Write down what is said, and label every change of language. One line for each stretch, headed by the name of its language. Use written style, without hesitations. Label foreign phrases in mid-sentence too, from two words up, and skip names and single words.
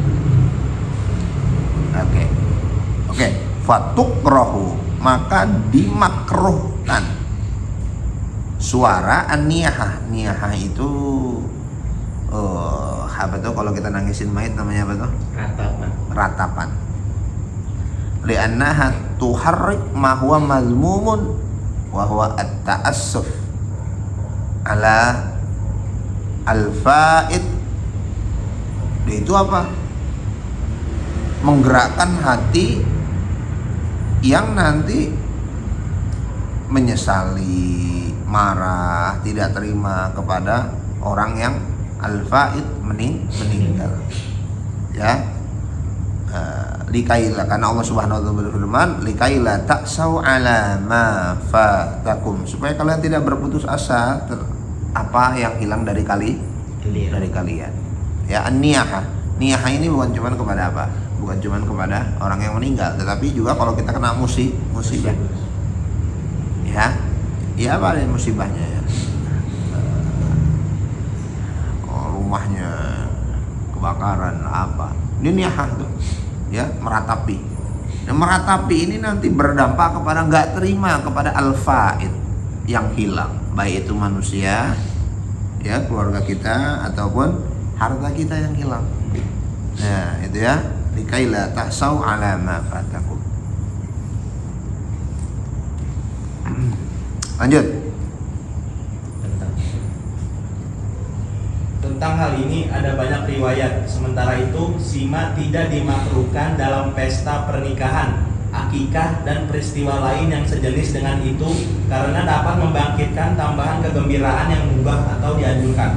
Indonesian: Oke. Fatukrahu, maka dimakruhkan suara an-niyahah. Niyahah itu apa tuh kalau kita nangisin mayit namanya apa tuh? Ratapan.
Arabic: لأنها تحرك ما هو مذموم وهو التأسف على الفائت.
Indonesian: Itu apa? Menggerakkan hati yang nanti menyesali, marah, tidak terima kepada orang yang al-fa'id meninggal. Ya. Likaila, karena Allah
Arabic: سبحانه وتعالى
Indonesian: berfirman,
Arabic: لكيلا تأسوا على ما فاتكم,
Indonesian: supaya kalian tidak berputus asa apa yang hilang dari kalian. Ya, an-niyahah. Niyahah ini bukan cuma kepada apa? Bukan cuma kepada orang yang meninggal, tetapi juga kalau kita kena musibah. Ya. Ya apa ada musibahnya ya? Rumahnya kebakaran apa? Ini niyahah tuh. Ya, meratapi. Nah, meratapi ini nanti berdampak kepada nggak terima kepada al-fa'id yang hilang, baik itu manusia, ya keluarga kita ataupun harta kita yang hilang. Nah, itu ya,
Arabic: لكيلا تأسوا على ما فاتكم.
Indonesian: Lanjut. Tentang hal ini ada banyak riwayat. Sementara itu, sima tidak dimakruhkan dalam pesta pernikahan, akikah, dan peristiwa lain yang sejenis dengan itu karena dapat membangkitkan tambahan kegembiraan yang mubah atau dianjurkan.